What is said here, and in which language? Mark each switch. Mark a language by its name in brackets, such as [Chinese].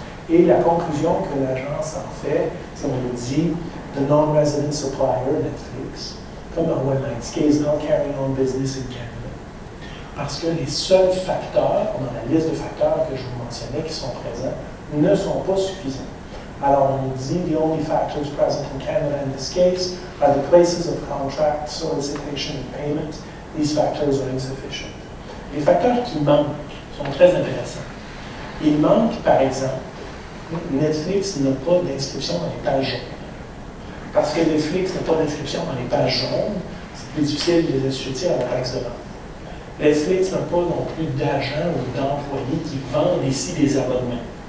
[French] Et la conclusion que l'agence en fait, c'est qu'on nous dit [English] the non-resident supplier Netflix, [French] comme Marois l'a indiqué, [English] is not carrying on business in Canada. [French] Parce que les seuls facteurs, dans la liste de facteurs que je vous mentionnais qui sont présents, ne sont pas suffisants. Alors, on nous dit, [English] the only factors present in Canada in this case are the places of contract, solicitation, and payment. These factors are insufficient. [French] Les facteurs qui manquent sont très intéressants. Il manque, par exemple, Netflix n'a pas d'inscription dans les pages jaunes. Parce que Netflix n'a pas d'inscription dans les pages jaunes, c'est plus difficile de les assujettir à la taxe de vente. Netflix n'a pas non plus d'agents ou d'employés qui vendent ici des abonnements.